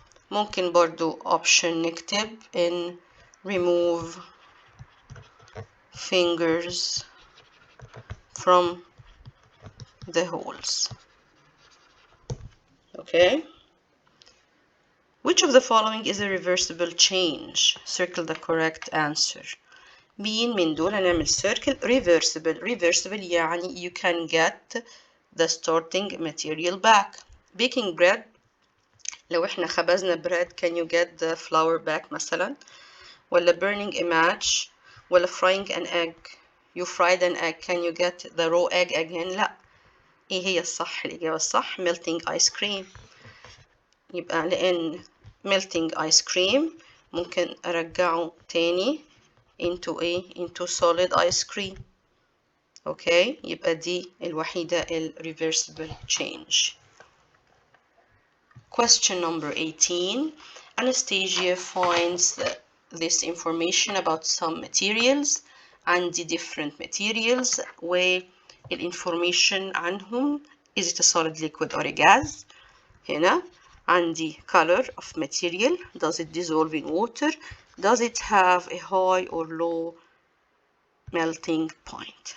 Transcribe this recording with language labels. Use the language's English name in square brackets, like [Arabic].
[Arabic] ممكن برضو [English] option نكتب in remove fingers from the holes. Okay. Which of the following is a reversible change? Circle the correct answer. [Arabic] مين من دول هنعمل [English] circle reversible. Reversible يعني you can get the starting material back. Baking bread [Arabic] لو احنا خبزنا [English] bread can you get the flour back مثلا؟ ولا burning a match ولا frying an egg you fried an egg can you get the raw egg again؟ لا. [Arabic] ايه هي الصح؟ الإجابة الصح [English] melting ice cream. [Arabic] يبقى لأن [English] melting ice cream [Arabic] ممكن أرجعه تاني [English] into solid ice cream. okay. [Arabic] يبقى دي الوحيدة [English] reversible change. Question number 18. Anastasia finds this information about some materials. عندي different materials والinformation عنهم is it a solid, liquid or a gas. [Arabic] هنا عندي [English] color of material, does it dissolve in water, does it have a high or low melting point.